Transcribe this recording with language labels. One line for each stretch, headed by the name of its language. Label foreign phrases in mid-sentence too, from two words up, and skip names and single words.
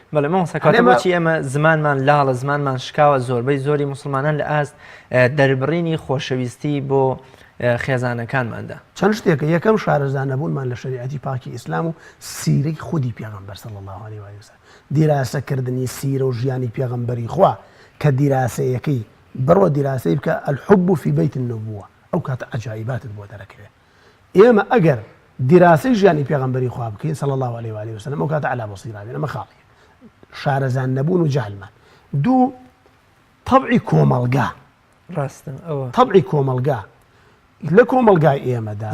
Central Kurdish: بەڵێ مامۆستا کاتە بۆچی ئێمە زمانمان لاڵە زمانمان شکاوە زۆربەی زۆری موسڵمانان لە ئاست دەربڕینی خۆشەویستی بۆ خێزانەکانماندا چەند شتێکە یەکەم شارەزانەبوونمان لە شریعەتی پاکی ئیسلام و سیرەی خودی پێغەمبەر
Arabic: صلی الله عليه و آله وسلم
Central Kurdish: دیراسەکردنی سیرە و ژیانی پێغەمبەری خوا کە دیراسەیەکەی بڕۆ دیراسەی بکە
Arabic: الحب في بيت النبوة
Central Kurdish: ئەو کاتە عجایباتت بۆ دەرەکەوێت ئێمە ئەگەر دیراسەی ژیانی پێغەمبەری خوا بکەین
Arabic: صلی الله عليه و آله وسلم
Central Kurdish: ئەو کاتە
Arabic: علا بەصیرە
Central Kurdish: بێن ئەمە خاڵیە شارەزان نەبوون و جەهلمان دوو طەبعی کۆمەڵگا ڕاستە ئەوە طەبعی کۆمەڵگا لە کۆمەڵگای ئێمەدا